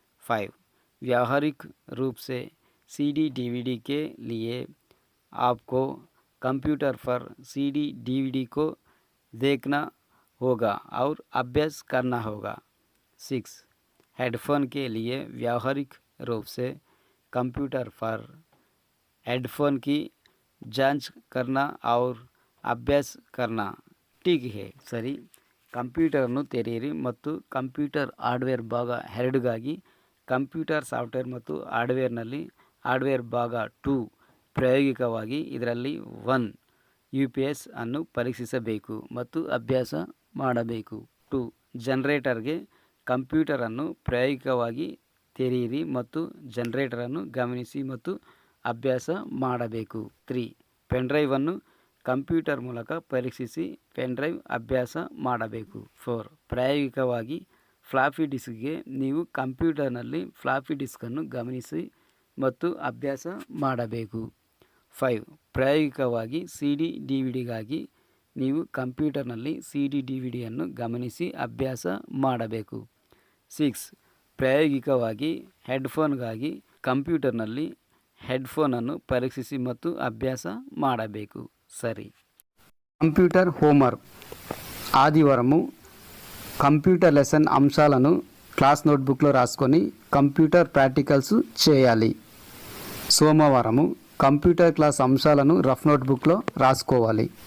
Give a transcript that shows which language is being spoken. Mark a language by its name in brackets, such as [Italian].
[Hindi] 5 व्यावहारिक रूप से सीडी डीवीडी के लिए आपको कंप्यूटर पर सीडी डीवीडी को देखना होगा और अभ्यास करना होगा. 6 हेडफोन के लिए व्यावहारिक रूप से कंप्यूटर पर हेडफोन की जांच करना और अभ्यास करना. ठीक है, ಸರಿ. [Kannada] ಕಂಪ್ಯೂಟರನ್ನು ತೆರೆಯಿರಿ ಮತ್ತು ಕಂಪ್ಯೂಟರ್ ಹಾರ್ಡ್ವೇರ್ ಭಾಗ 2ಗಾಗಿ ಕಂಪ್ಯೂಟರ್ ಸಾಫ್ಟ್ವೇರ್ ಮತ್ತು ಹಾರ್ಡ್ವೇರ್ನಲ್ಲಿ ಹಾರ್ಡ್ವೇರ್ ಭಾಗ 2 ಪ್ರಾಯೋಗಿಕವಾಗಿ ಇದರಲ್ಲಿ 1 UPS ಅನ್ನು ಪರೀಕ್ಷಿಸಬೇಕು ಮತ್ತು ಅಭ್ಯಾಸ ಮಾಡಬೇಕು. 2 ಜನರೇಟರ್ಗೆ ಕಂಪ್ಯೂಟರನ್ನು ಪ್ರಾಯೋಗಿಕವಾಗಿ ತೆರೆಯಿರಿ ಮತ್ತು ಜನರೇಟರನ್ನು ಗಮನಿಸಿ ಮತ್ತು ಅಭ್ಯಾಸ ಮಾಡಬೇಕು. 3 ಪೆನ್ ಡ್ರೈವನ್ನು ಕಂಪ್ಯೂಟರ್ ಮೂಲಕ ಪರೀಕ್ಷಿಸಿ ಪೆನ್ ಡ್ರೈವ್ ಅಭ್ಯಾಸ ಮಾಡಬೇಕು. 4 ಪ್ರಾಯೋಗಿಕವಾಗಿ ಫ್ಲಾಪಿ ಡಿಸ್ಕ್ಗೆ ನೀವು ಕಂಪ್ಯೂಟರ್ನಲ್ಲಿ ಫ್ಲಾಪಿ ಡಿಸ್ಕನ್ನು ಗಮನಿಸಿ ಮತ್ತು ಅಭ್ಯಾಸ ಮಾಡಬೇಕು. 5 ಪ್ರಾಯೋಗಿಕವಾಗಿ CD DVDಗಾಗಿ ನೀವು ಕಂಪ್ಯೂಟರ್ನಲ್ಲಿ CD DVDಯನ್ನು ಗಮನಿಸಿ ಅಭ್ಯಾಸ ಮಾಡಬೇಕು. 6 ಪ್ರಾಯೋಗಿಕವಾಗಿ ಹೆಡ್ಫೋನ್ಗಾಗಿ ಕಂಪ್ಯೂಟರ್ನಲ್ಲಿ ಹೆಡ್ಫೋನನ್ನು ಪರೀಕ್ಷಿಸಿ ಮತ್ತು ಅಭ್ಯಾಸ ಮಾಡಬೇಕು. [Telugu] సరే. Computer homework. ఆదివారము కంప్యూటర్ లెసన్ అంశాలను క్లాస్ నోట్బుక్లో రాసుకొని కంప్యూటర్ ప్రాక్టికల్స్ చేయాలి. సోమవారము కంప్యూటర్ క్లాస్ అంశాలను రఫ్ నోట్బుక్లో రాసుకోవాలి.